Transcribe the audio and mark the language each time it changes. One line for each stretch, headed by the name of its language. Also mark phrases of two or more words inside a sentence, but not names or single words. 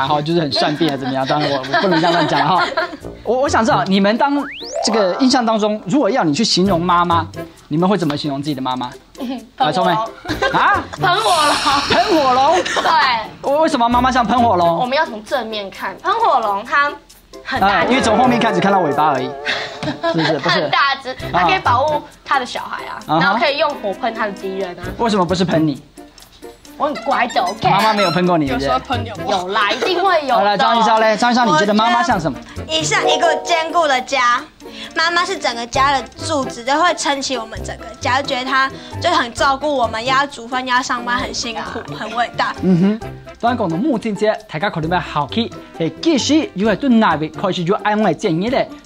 Chinese: 哈，就是很善變啊，怎麼樣？當然我不能這樣亂講哈。我想知道你們當這個印象當中，如果要你去形容媽媽，你們會怎麼形容自己的媽媽？來，聰梅啊，噴火龍，噴火龍。對，為什麼媽媽像噴火我龍？們要從正面看，噴火龍它很大只，因為從後面看只看到尾巴而已，是不是？不是很。大只，它可以保護它的小孩啊，然後可以用火噴它的敵人啊。為什麼不是噴你？我很乖的 ，OK。媽媽沒有噴過你，對不對？噴有啦，一定會有的。好，來張一笑嘞，張一笑，你覺得媽媽像什麼？像一個堅固的家，媽媽是整個家的柱子，就會撐起我們整個家，就覺得她就很照顧我們，要煮飯，要上班，很辛苦，很偉大。當然講到母親節，大家可能會好奇，幾時又係對哪位開始就安慰建議咧？